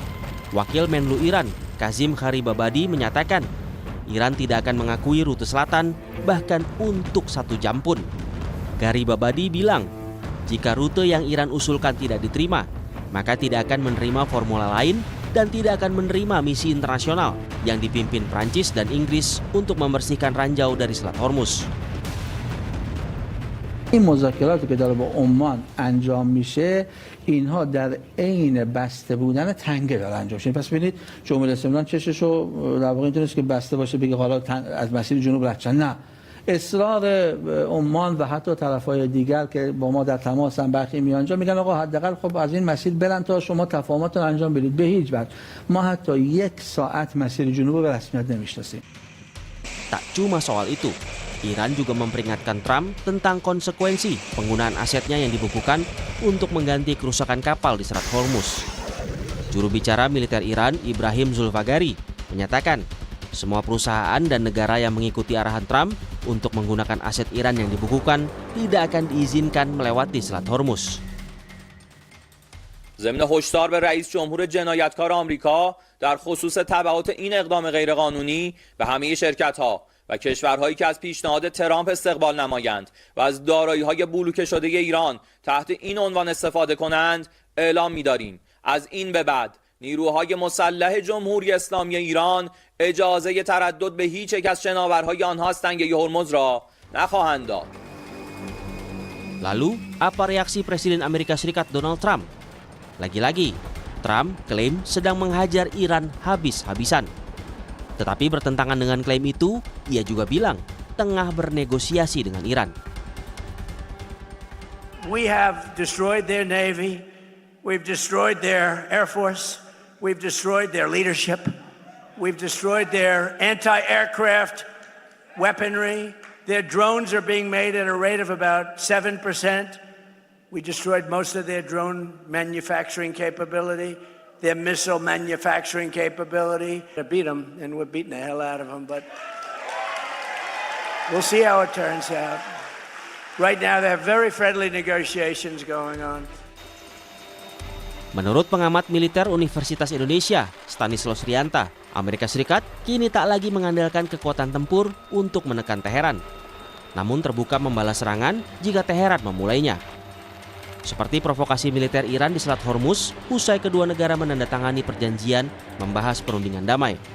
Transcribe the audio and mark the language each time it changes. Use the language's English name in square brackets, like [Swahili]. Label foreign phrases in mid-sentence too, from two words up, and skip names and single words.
[Indonesian] Wakil Menlu Iran, Kazim Gharibabadi menyatakan, Iran tidak akan mengakui rute selatan bahkan untuk 1 jam pun. Gharibabadi bilang, jika rute yang Iran usulkan tidak diterima, maka tidak akan menerima formula lain dan tidak akan menerima misi internasional yang dipimpin Prancis dan Inggris untuk membersihkan ranjau dari Selat Hormuz. [Persian] این مذاکراتی که داره با عمان انجام میشه اینها در عین بسته بودن تنگه داره انجام میشه. پس ببینید جمهوری اسلامی چششو در واقع اینطوریه که بسته باشه بگه حالا از مسیر جنوب رد شن. نه، اصرار عمان و حتی طرفای دیگر که با ما در تماسن برخی میان جا میگن آقا حداقل خب از این مسیر برن تا شما تفاهماتتون انجام بدید. به هیچ وجه ما حتی 1 ساعت مسیر جنوب رو به رسمیت نمیشناسیم. [Indonesian] Tak cuma soal itu, Iran juga memperingatkan Trump tentang konsekuensi penggunaan asetnya yang dibukukan untuk mengganti kerusakan kapal di Selat Hormuz. Juru bicara militer Iran, Ibrahim Zulfagari, menyatakan semua perusahaan dan negara yang mengikuti arahan Trump untuk menggunakan aset Iran yang dibukukan tidak akan diizinkan melewati Selat Hormuz. [Persian] ضمن هشدار به رئیس جمهور جنایتکار آمریکا در خصوص تبعات این اقدام غیرقانونی به همه شرکت‌ها و کشورهایی که از پیشنهاد ترامپ استقبال نمایند و از دارایی‌های بلوکه شده ایران تحت این عنوان استفاده کنند اعلام می‌داریم از این به بعد نیروهای مسلح جمهوری اسلامی ایران اجازه تردد به هیچ یک از شناورهای آنها از تنگه هرمز را نخواهند داد. [Indonesian] Lalu, apa reaksi Presiden Amerika Serikat Donald Trump? Lagi-lagi, Trump klaim sedang menghajar Iran habis-habisan. Tetapi bertentangan dengan klaim itu, ia juga bilang tengah bernegosiasi dengan Iran. [English] We have destroyed their navy, we've destroyed their air force, we've destroyed their leadership, we've destroyed their anti-aircraft weaponry. Their drones are being made at a rate of about 7%. We destroyed most of their drone manufacturing capability, their missile manufacturing capability. To beat them, and we're beating the hell out of them, but we'll see how it turns out. Right now, there are very friendly negotiations going on. [Indonesian] Menurut pengamat militer Universitas Indonesia, Stanislaus Rianta, Amerika Serikat kini tak lagi mengandalkan kekuatan tempur untuk menekan Teheran, namun terbuka membalas serangan jika Teheran memulainya. Seperti provokasi militer Iran di Selat Hormuz, usai kedua negara menandatangani perjanjian membahas perundingan damai.